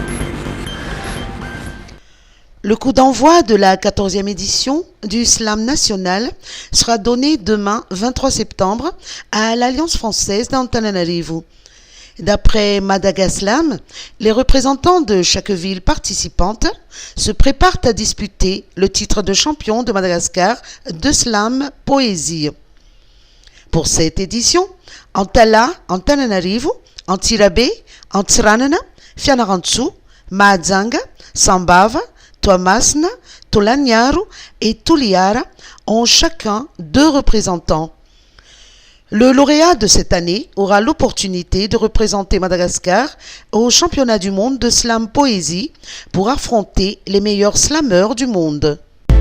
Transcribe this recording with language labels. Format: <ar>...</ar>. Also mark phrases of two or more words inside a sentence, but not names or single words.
<fr>Le coup d'envoi de la 14e édition du Slam national sera donné demain 23 septembre à l'Alliance française d'Antananarivo. D'après Madagaslam, les représentants de chaque ville participante se préparent à disputer le titre de champion de Madagascar de slam poésie. Pour cette édition, Antala, Antananarivo, Antirabé, Antsiranana, Fianarantsoa, Mahajanga, Sambava, Toamasina, Tolaniaro et Toliara ont chacun 2 représentants. Le lauréat de cette année aura l'opportunité de représenter Madagascar au championnat du monde de slam poésie pour affronter les meilleurs slameurs du monde.</fr>